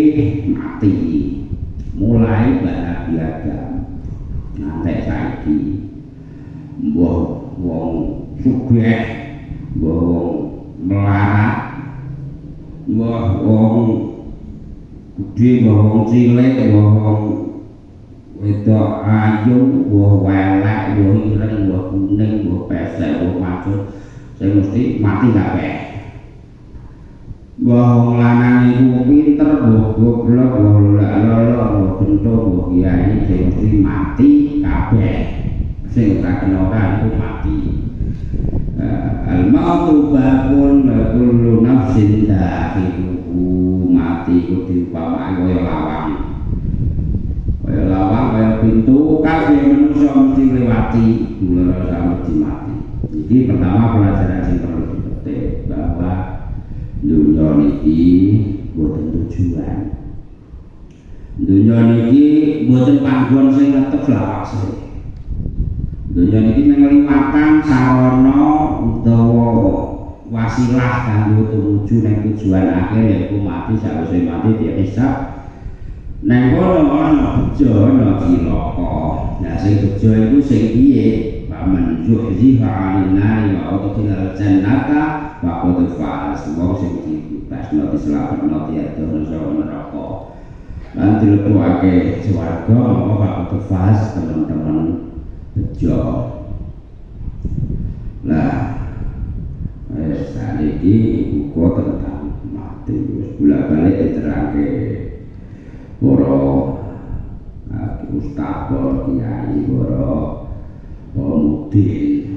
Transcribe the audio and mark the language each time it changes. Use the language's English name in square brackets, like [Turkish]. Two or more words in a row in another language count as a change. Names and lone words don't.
[Javanese] mati mulai bala biadam ngantek saiki mbah wong sugih mbah wong melarat mbah wong gedhe mbah wong cilik mbah wong wedok ayu mbah welek mbah ireng mbah kuning mbah pesek mbah macul sing mesti mati kabeh mbah wong lanang iku pinter mbah goblok mbah lolo mbah bento mbah kiai sing mesti mati kabeh sing ora kena iku mati [Arabic] الموت باب كل نفس داخله [Javanese] mati iku diumpamake kaya lawang kaya pintu kabeh manusa mesti ngliwati mulai sampe mati iki pertama pelajaran sing perlu dipetik bahwa dunia niki boten tujuan dunia niki boten panggon sing tetep lawase dunia niki mengliwatan sarana utawa wasilah kanggo tumuju ning tujuan akhir yaiku mati sawise mati dihisab nang kono ana bejo ana cilaka nah sing bejo iku sing piye [Arabic] فمن زحزح عن النار وأدخل الجنة فقد فاز [Javanese] wong sing dibebasno diselametno diadono saka neraka lan dilebokake swarga apa [Arabic] فقد فاز [Javanese] teman-teman bejo lah saniki buku tentang mati wis bolak-balik diterangke para ustaz kiai para pemudin